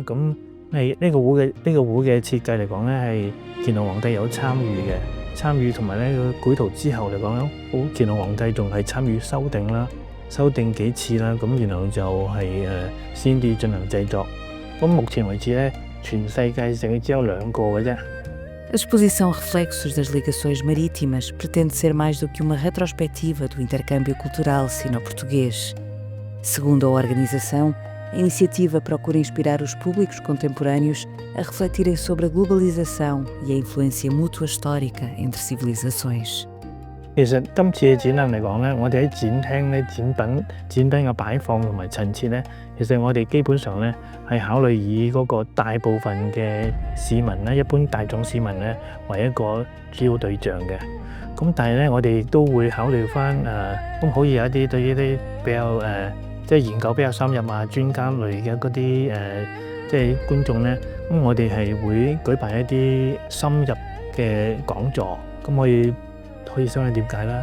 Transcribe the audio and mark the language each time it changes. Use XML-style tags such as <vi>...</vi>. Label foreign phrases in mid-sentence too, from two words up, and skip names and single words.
<yue>咁係呢個壺嘅設計嚟講呢，係乾隆皇帝有參與同埋呢個繪圖之後嚟講，乾隆皇帝仲係參與修訂幾次啦，咁然後就係先至進行製作。咁目前為止呢，全世界淨係只有2個嘅啫。</yue> <pt>A exposição Reflexos das Ligações Marítimas pretende ser mais do que uma retrospectiva do intercâmbio cultural sino-português. Segundo a organização, a iniciativa procura inspirar os públicos contemporâneos a refletirem sobre a globalização e a influência mútua histórica entre civilizações.</pt> <yue>其實今次嘅展覽嚟講呢，我哋喺展廳咧展品嘅擺放同埋陳設呢，其實我哋基本上呢係考慮以嗰個大部分嘅市民呢，一般大眾市民呢為一個主要對象嘅。咁但係呢，我哋都會考慮翻咁可以有一啲對於啲比較即係研究比較深入啊專家類嘅嗰啲即係觀眾呢，咁我哋係會舉辦一啲深入嘅講座，咁可以相對了解啦。</yue>